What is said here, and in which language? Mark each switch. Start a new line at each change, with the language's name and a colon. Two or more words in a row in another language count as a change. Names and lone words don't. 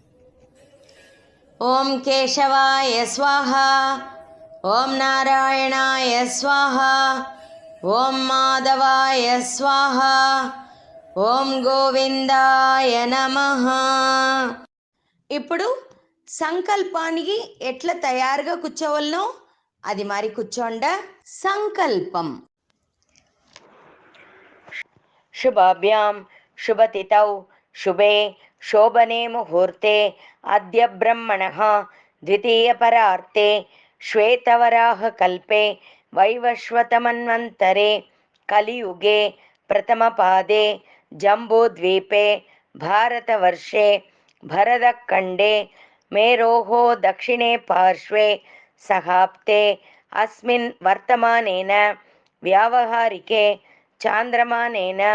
Sanskrit: ఓం కేశవాయ స్వాహ ఓం నారాయణాయ స్వాహ ఓం మాధవాయ స్వాహ ఓం గోవిందాయ నమః.
Telugu: ఇప్పుడు సంకల్పానికి ఎట్లా తయారుగా కూర్చోవాలనో అది మరి కూర్చోండ.
Sanskrit: సంకల్పం. శుభాభ్యాం శుభతిథౌ శుభే शोभने मुहूर्ते अद्य ब्रह्मणः द्वितीयपरार्ते श्वेतवराहकल्पे वैवस्वतमन्वन्तरे कलियुगे प्रथमपादे जम्बूद्वीपे भारतवर्षे भरतखण्डे मेरोः दक्षिणे पार्श्वे सहाप्ते अस्मिन् वर्तमानेन व्यावहारिके चान्द्रमानेन